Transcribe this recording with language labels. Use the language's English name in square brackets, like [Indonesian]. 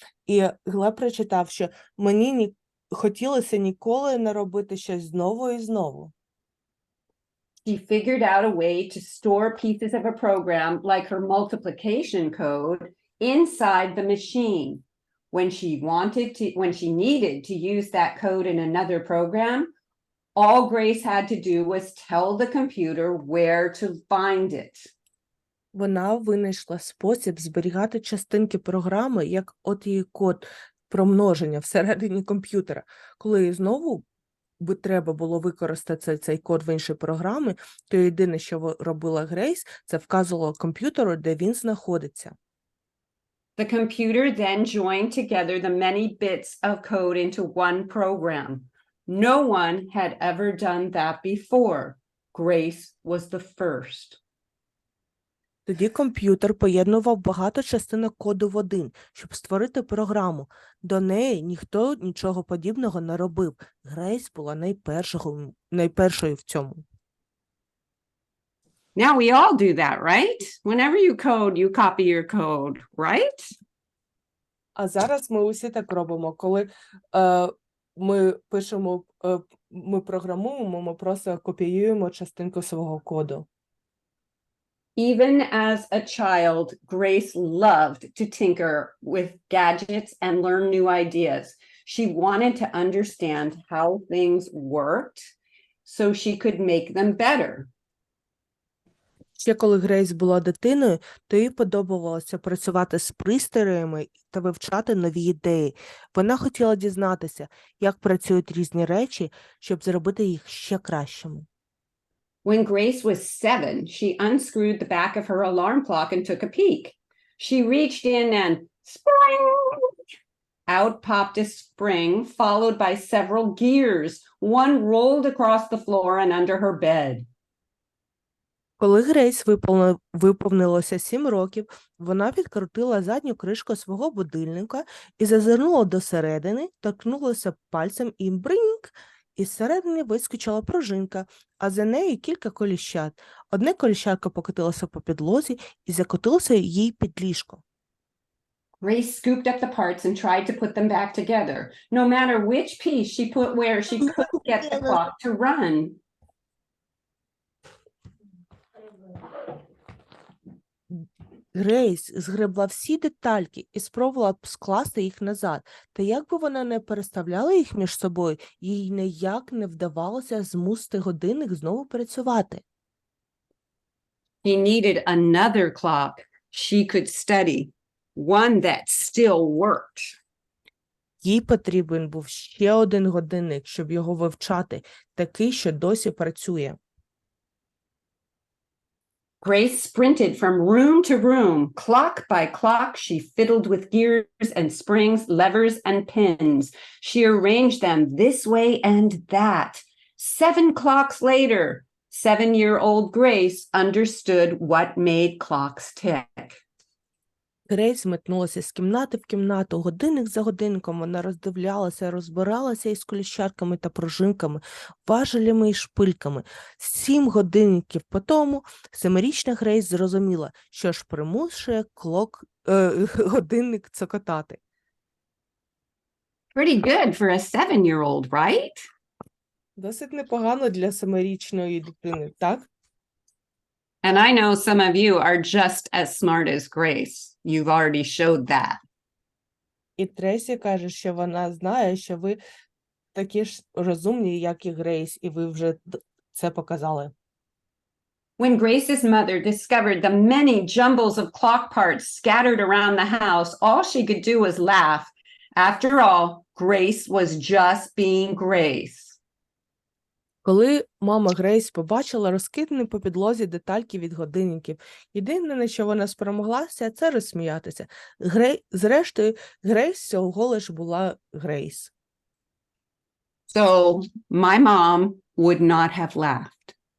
[Ukrainian] І Глеб прочитав, що мені хотілося ніколи не робити щось знову і знову. [English] She figured out a way to store pieces of a program like her multiplication code inside the machine. When she needed to use that code in another program, all Grace had to do was tell the computer where to find it. [Ukrainian] Вона винайшла спосіб зберігати частинки програми, як от її код про множення всередині комп'ютера. Коли знову треба було використати цей код в іншій програмі, то єдине, що робила Грейс, це вказувала комп'ютеру, де він знаходиться. [English] The computer then joined together the many bits of code into one program. No one had ever done that before. Grace was the first. [Ukrainian] Тоді комп'ютер поєднував багато частинок коду в один, щоб створити програму. До неї ніхто нічого подібного не робив. Грейс була найпершою в цьому. [English] Now we all do that, right? Whenever you code, you copy your code, right? [Ukrainian] А зараз ми усі так робимо, коли ми пишемо, ми програмуємо, ми просто копіюємо частинку свого коду. [English] Even as a child, Grace loved to tinker with gadgets and learn new ideas. She wanted to understand how things worked so she could make them better. [Ukrainian] Ще коли Грейс була дитиною, то їй подобалося працювати з пристроями та вивчати нові ідеї. Вона хотіла дізнатися, як працюють різні речі, щоб зробити їх ще кращими. [English] When Grace was 7, she unscrewed the back of her alarm clock and took a peek. She reached in and spring! Out popped a spring, followed by several gears. One rolled across the floor and under her bed. [Ukrainian] Коли Грейс виповнилося 7 років, вона відкрутила задню кришку свого будильника і зазирнула до середини, торкнулася пальцем і бриньк, із середини вискочила пружинка, а за нею кілька коліщат. Одне коліщатко покотилося по підлозі і закотилося їй під ліжко. [English] Grace scooped up the parts and tried to put them back together. No matter which piece she put where, she couldn't get the clock to run. [Ukrainian] Грейс згребла всі детальки і спробувала скласти їх назад. Та як би вона не переставляла їх між собою, їй ніяк не вдавалося змусити годинник знову працювати. [English] She needed another clock she could study, one that still worked. [Ukrainian] Їй потрібен був ще один годинник, щоб його вивчати, такий, що досі працює. [English] Grace sprinted from room to room. Clock by clock, she fiddled with gears and springs, levers and pins. She arranged them this way and that. 7 clocks later, 7-year-old Grace understood what made clocks tick. [Ukrainian] Грейс метнулася з кімнати в кімнату, годинник за годинником вона роздивлялася, розбиралася із коліщатками та пружинками, важелями і шпильками. 7 годинників по тому 7-річна Грейс зрозуміла, що ж примушує годинник цокотати. [English] Pretty good for a 7-year-old, right? [Ukrainian] Досить непогано для 7-річної дитини, так? [English] And I know some of you are just as smart as Grace. You've already showed that. [Ukrainian] І Тресі каже, що вона знає, що ви такі ж розумні, як і Грейс, і ви вже це показали. [English] When Grace's mother discovered the many jumbles of clock parts scattered around the house, all she could do was laugh. After all, Grace was just being Grace. [Ukrainian] Коли мама Грейс побачила розкидані по підлозі детальки від годинників, єдине, на що вона спромоглася, це розсміятися. Зрештою, Грейс всього лиш була Грейс. [English] So my mom would not have laughed.